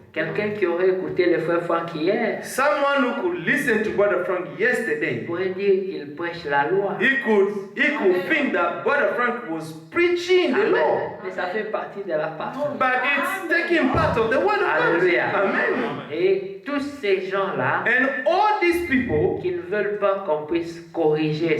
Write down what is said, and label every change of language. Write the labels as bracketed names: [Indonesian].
[French] Quelqu'un qui aurait écouté le Frère Franck hier [English] Someone who could listen to Brother Frank yesterday, [French] pourrait dire qu'il prêche la loi. [English] he could think that Brother Frank was preaching the Amen. law. [French] Mais ça fait partie de la parole. [English] But it's taking part of the word of God. [French] Alléluia. Amen. Et tous ces gens-là [English] And all these people [French] qui ne veulent pas qu'on puisse corriger et